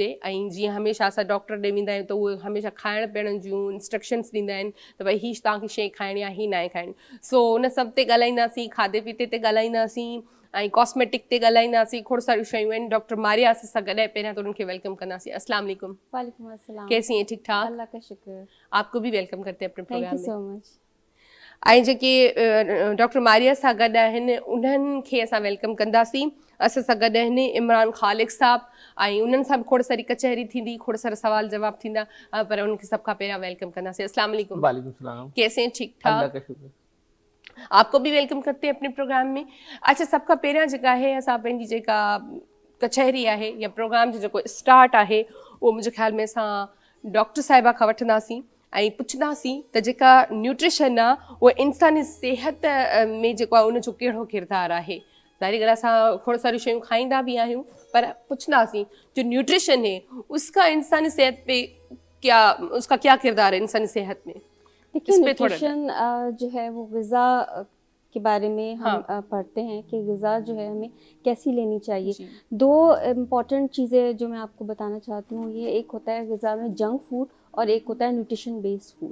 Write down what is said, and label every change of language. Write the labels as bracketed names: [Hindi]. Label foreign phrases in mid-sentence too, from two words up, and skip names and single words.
[Sindhi] ऐं जीअं हमेशह असां डॉक्टर ॾे वेंदा आहियूं त उहे हमेशह खाइण पीअण जूं इंस्ट्रक्शन्स ॾींदा आहिनि त भई हीअ तव्हांखे शइ खाइणी आहे, हीअ न आहे खाइणी। सो उन सभ ते ॻाल्हाईंदासीं, खाधे पीते ते ॻाल्हाईंदासीं ऐं कॉस्मेटिक ते ॻाल्हाईंदासीं। खोड़ सारियूं शयूं आहिनि। डॉक्टर मारिया सां गॾु पहिरियां त उन्हनि खे वेलकम कंदासीं। [Arabic] السلام عليكم. وعليكم السلام. [Urdu] کیسی ہیں؟ ٹھیک ٹھاک? اللہ کا شکر. آپ کو بھی ویلکم کرتے ہیں اپنے [English] थैंक [Urdu] प्रोग्राम [English] यू [Urdu] में। [English] so much. [Sindhi] ऐं जेके डॉक्टर मारिया सां गॾु आहिनि उन्हनि खे असां वेलकम कंदासीं। असां सां गॾु आहिनि इमरान ख़ालिक साहब ऐं उन्हनि सां बि खोड़ सारी कचहरी थींदी, खोड़ सारा सवाल जवाब थींदा, पर उनखे सभ खां पहिरियां वेलकम कंदासीं। [Arabic] السلام عليكم. وعليكم سلام. [Urdu] کیسے ہیں؟ ٹھیک अल्लाह ठाक? کا شکر. آپ کو بھی ویلکم کرتے ہیں اپنے پروگرام میں. अच्छा, [Sindhi] सभ खां पहिरियां जेका आहे असां पंहिंजी जेका कचहरी आहे या प्रोग्राम जो जेको स्टार्ट आहे उहो मुंहिंजे ख़्याल में असां डॉक्टर साहिबा खां वठंदासीं ऐं पुछंदासीं त जेका न्यूट्रिशन आहे उहा इंसानी सिहत में जेको आहे उनजो कहिड़ो किरदारु आहे। ज़ाहिर ॻाल्हि आहे असां खोड़ सारियूं शयूं खाईंदा भी आहियूं, पर पुछंदासीं [Urdu] جو نیوٹریشن ہے اس کا انسانی صحت پہ کیا، اس کا کیا کردار ہے انسانی صحت میں? देखिए, اس پہ تھوڑا نیوٹریشن جو ہے وہ غذا کے بارے میں ہم پڑھتے ہیں کہ غذا جو ہے ہمیں کیسی لینی چاہیے. دو امپورٹنٹ چیزیں جو میں آپ کو بتانا چاہتی ہوں، یہ ایک ہوتا ہے غذا میں [English] junk food [Urdu] اور ایک ہوتا ہے [English] nutrition based food.